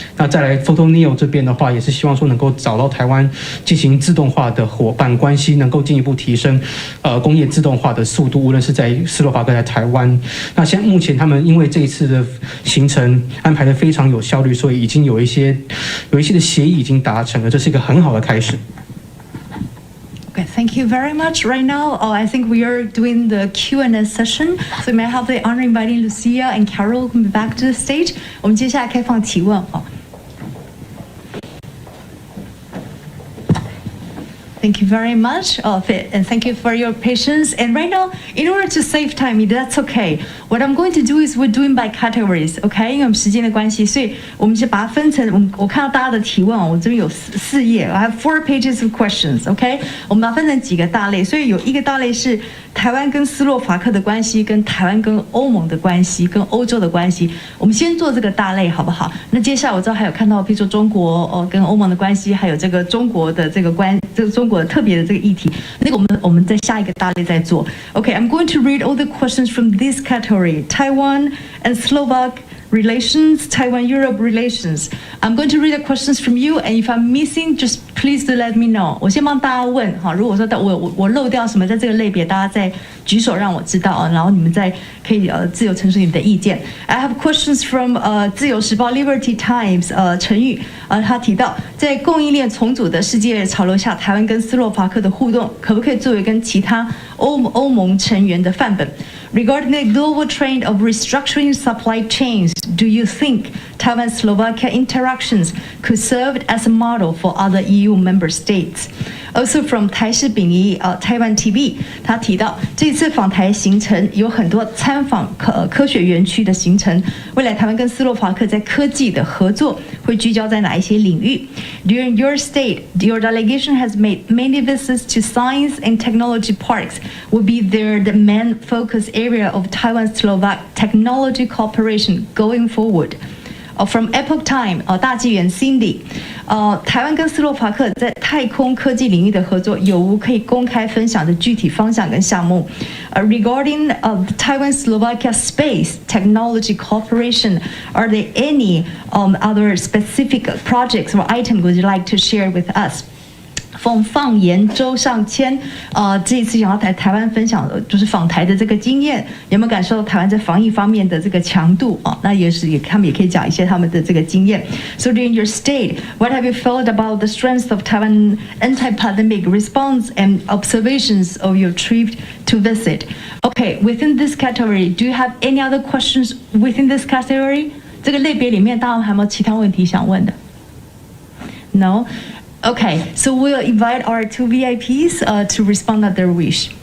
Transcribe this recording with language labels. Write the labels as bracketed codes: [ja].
[zh] 那再来 Photoneo 这边的话，也是希望说能够找到台湾进行自动化的伙伴关系，能够进一步提升工业自动化的速度，无论是在斯洛伐克在台湾。那目前他们因为这一次的行程安排的非常有效率，所以已经有一些的协议已经达成了，这是一个很好的开始。 [en] Okay, thank you very much. Right now, I think we are doing the Q&A session. So may I have the honor inviting Lucia and Carol come back to the stage? [zh] 我们接下来开放提问。 [en] Thank you very much, and thank you for your patience. And right now, in order to save time, if that's okay, what I'm going to do is we're doing by categories, okay? [zh] 因为我们时间的关系，所以我们就把它分成我看到大家的提问我这边有4页 [en] I have 4 pages of questions, okay? [zh] 我们把它分成几个大类，所以有一个大类是台湾跟斯洛伐克的关系，跟台湾跟欧盟的关系，跟欧洲的关系。我们先做这个大类好不好？那接下来我知道还有看到，比如说中国跟欧盟的关系，还有这个中国的这个中国特别的这个议题，那个我们在下一个大类再做。 [en] Okay, I'm going to read all the questions from this category: Taiwan and Slovak relations, Taiwan-Europe relations. I'm going to read the questions from you, and if I'm missing, just please do let me know. [zh] 我先帮大家问哈，如果说我漏掉什么在这个类别，大家再举手让我知道啊，然后你们再可以自由陈述你们的意见。 [en] I have questions from [zh] 自由时报 Liberty Times 陈玉他提到，在供应链重组的世界潮流下，台湾跟斯洛伐克的互动可不可以作为跟其他欧盟成员的范本？ [en] Regarding the global trend of restructuring supply chains, do you think Taiwan-Slovakia interactions could serve as a model for other EU member states? Also from [zh] 台视丙宜Taiwan TV, 他提到这次访台行程有很多参访科学园区的行程，未来台湾跟斯洛伐克在科技的合作会聚焦在哪一些领域 ？ [en] During your stay, your delegation has made many visits to science and technology parks. Will be there the main focus area of Taiwan-Slovak technology cooperation going forward? From Epoch Time, [zh] 大纪元 Cindy, 台湾跟斯洛伐克在太空科技领域的合作有无可以公开分享的具体方向跟项目？ [en] Regarding Taiwan-Slovakia space technology cooperation, are there any other specific projects or items would you like to share with us? [zh] 放言周上谦这一次想要台湾分享就是访台的这个经验，有没有感受到台湾在防疫方面的这个强度那他们也可以讲一些他们的这个经验。 [en] So during your stay, what have you felt about the strength of Taiwan anti-pandemic response and observations of your trip to visit? Okay, within this category, do you have any other questions within this category? [zh] 这个类别里面，大家还有没有其他问题想问的 [en] ？No.Okay, so we'll invite our 2 VIPs to respond at their wish.